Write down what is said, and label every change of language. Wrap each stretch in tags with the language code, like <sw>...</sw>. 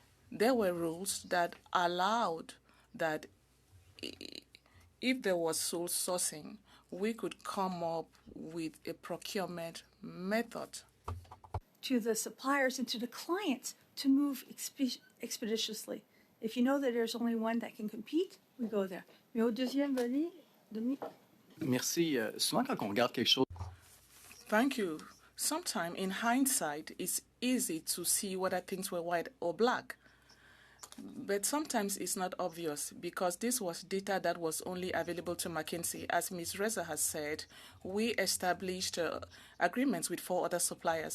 <en>There were rules that allowed that if there was sole sourcing, we could come up with a procurement method To the suppliers and to the clients to move expeditiously. If you know that there's only one that can compete, we go there.</en> <fr>Mais au deuxième volet, Denis? Merci. Souvent, quand on regarde quelque chose,</fr> <en>Thank you. Sometimes, in hindsight, it's easy to see whether things were white or black. But sometimes it's not obvious because this was data that was only available to McKinsey. As Ms. Reza has said, we established agreements with 4 other suppliers.</en>